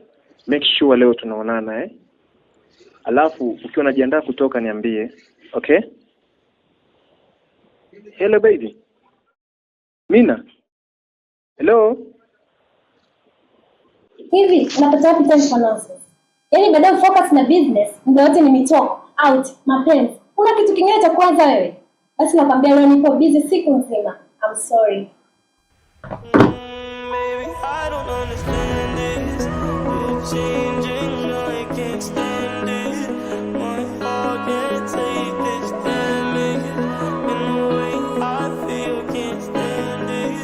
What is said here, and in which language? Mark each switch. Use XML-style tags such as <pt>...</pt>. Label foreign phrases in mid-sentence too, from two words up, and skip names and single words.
<sw>Make sure leo tunaonana Alafu ukiwa unajiandaa kutoka niambie, okay?</sw> <en>Hello baby. Mina. Hello.</en> <sw>Hivi, unapata wapi</sw> <en>time for nonsense?</en> <sw>Yaani baada ya focus na business, ndio yote ni mitoko, out, mapenzi. Una kitu kingine cha kwanza wewe? Basi nakwambia leo niko busy siku nzima.</sw> <en>I'm sorry. Baby, I don't understand this. You're changing, I can't stand it. My heart can't take this damage. In the way I feel, can't stand it.</en>